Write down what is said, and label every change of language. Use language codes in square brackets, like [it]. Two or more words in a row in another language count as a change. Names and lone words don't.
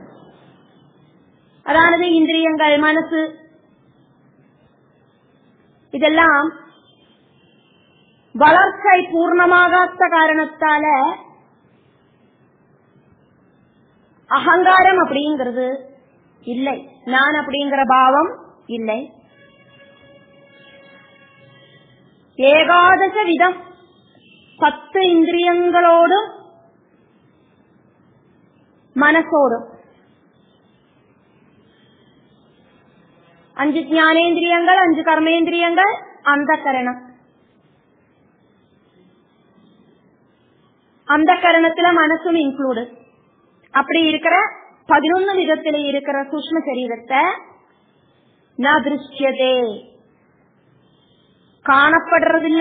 [ta] அதாவது இந்திரியங்கள், மனசு, இதெல்லாம் வளர்ச்சி பூர்ணமாகாத காரணத்தால அகங்காரம் அப்படிங்கிறது இல்லை, நான் அப்படிங்கிற பாவம் இல்லை. ஏகாதச விதம் 10 இந்திரியங்களோடும் மனசோடும் 5 ஞானேந்திரியங்கள், 5 கர்மேந்திரியங்கள், அந்தகரணம். அந்தக்கரணத்துல மனசும் இன்க்ளூடு. அப்படி இருக்கிற 11 விதத்துல இருக்கிற சூக்ஷ்ம சரீரத்தை [sa] न दृश्यते, [ta] காணப்படுறதில்லை.